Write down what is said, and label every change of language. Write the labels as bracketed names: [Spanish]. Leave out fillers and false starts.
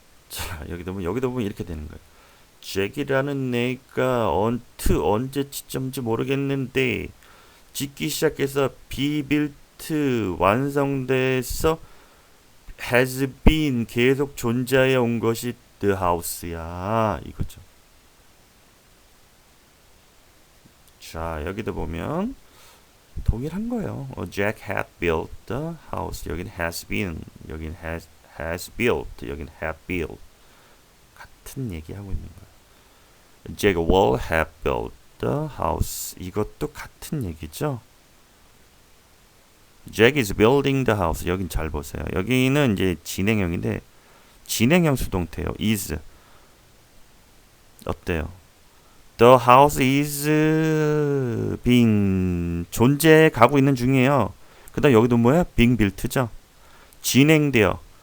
[Korean] 자, 여기도 보면 이렇게 되는 거예요. 잭이라는 애가 언제 시점인지 모르겠는데 짓기 시작해서 비빌트 완성돼서 has been 계속 존재해 온 것이 the house야 이거죠. 자, 여기도 보면 동일한 거예요. [English] Jack had built the house. 여긴 has been, 여긴 has built, 여긴 had built. [Korean] 같은 얘기하고 있는 거예요. [English] Jack will have built the house. [Korean] 이것도 같은 얘기죠. [English] Jack is building the house. [Korean] 여긴 잘 보세요. 여기는 이제 진행형인데 진행형 수동태예요. is 어때요? [English] The house is being [Korean] 존재해 가고 있는 중이에요. 그다음 여기도 뭐야? being built죠. 진행되어.